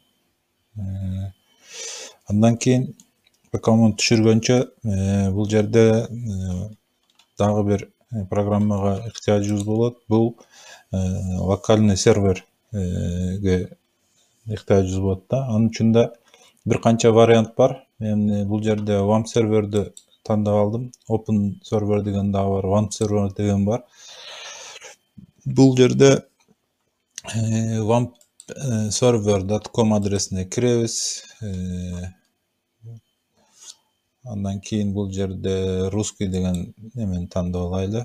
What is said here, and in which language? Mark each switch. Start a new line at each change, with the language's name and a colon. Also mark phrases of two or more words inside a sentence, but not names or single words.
Kyrgyz: Андан кийин пока муну түшүргөнчө бул жерде дагы бир программага ыктыяжыбыз болот. Бул локальный серверге ыктыяжыбыз болот да. Анын үчүн да бир канча вариант бар. Мен бул жерде WAMP серверди тандап алдым.
English: Open server
Kyrgyz: деген дагы бар, WAMP server деген бар. Бул жерде wampserver.com адресине киребиз. Андан кийин бул жерде русский деген немени тандап алайлы.